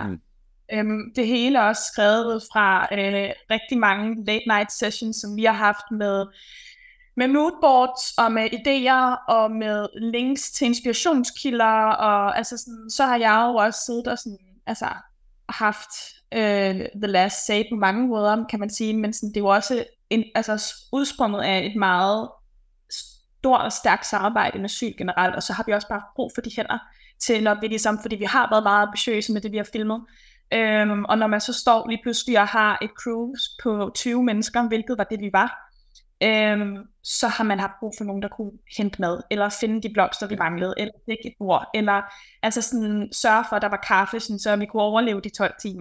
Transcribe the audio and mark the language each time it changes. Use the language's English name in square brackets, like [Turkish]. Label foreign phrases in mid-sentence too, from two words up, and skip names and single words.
[Danish] Det hele er også skrevet fra rigtig mange [English] late night sessions, [Danish] som vi har haft med moodboards og med idéer og med links til inspirationskilder, og altså sådan, så har jeg jo også siddet og sådan, altså haft [English] the last say [Danish] på mange måder, kan man sige, men sådan, det er jo også udsprunget af et meget stort og stærkt samarbejde med Syl generelt, og så har vi også bare brug for de hænder til, når vi ligesom, fordi vi har været meget ambitiøse med det, vi har filmet. Og når man så står lige pludselig og har et crew på 20 mennesker, hvilket var det, vi var, så har man haft brug for nogen, der kunne hente mad, eller finde de blomster, vi manglede, eller dække et bord, eller altså sådan, sørge for, at der var kaffe, sådan, så vi kunne overleve de 12 timer.